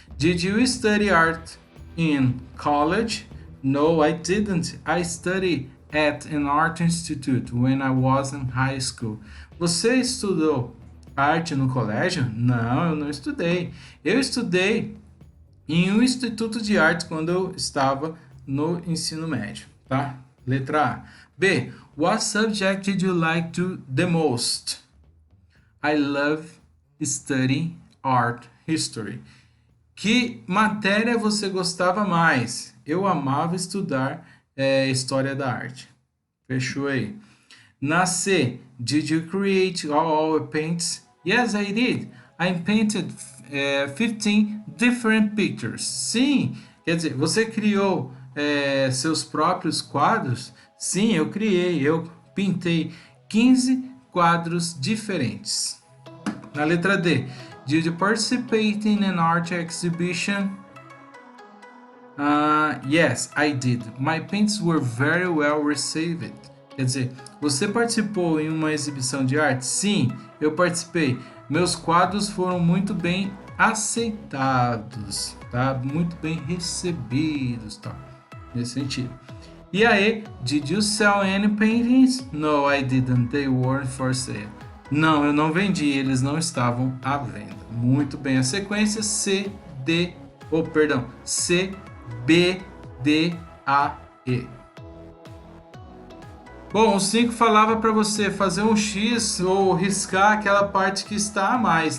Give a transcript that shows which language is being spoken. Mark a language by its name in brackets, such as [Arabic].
[English] Did you study art in college? No, I didn't. I studied at an art institute when I was in high school. [Portuguese] Você estudou arte no colégio? Não, eu não estudei. Eu estudei em um instituto de arte quando eu estava no ensino médio, tá? Letra A. B. [English] What subject did you like the most? I love studying art history. [Portuguese] Que matéria você gostava mais? Eu amava estudar história da arte. Fechou aí. Na C, [English] did you create all our paints? Yes, I did. I painted 15 different pictures. [Portuguese] Sim, quer dizer, você criou seus próprios quadros? Sim, eu criei. Eu pintei 15 quadros diferentes. Na letra D, [English] Did you participate in an art exhibition? Yes, I did. My paintings were very well received. [Portuguese] Quer dizer, você participou em uma exibição de arte? Sim, eu participei. Meus quadros foram muito bem aceitados, tá? Muito bem recebidos, tá? Nesse sentido. E aí, [English] did you sell any paintings? No, I didn't. They weren't for sale. [Portuguese] Não, eu não vendi, eles não estavam à venda. Muito bem, a sequência C, D, C, B, D, A, E. Bom, o 5 falava para você fazer um X ou riscar aquela parte que está a mais.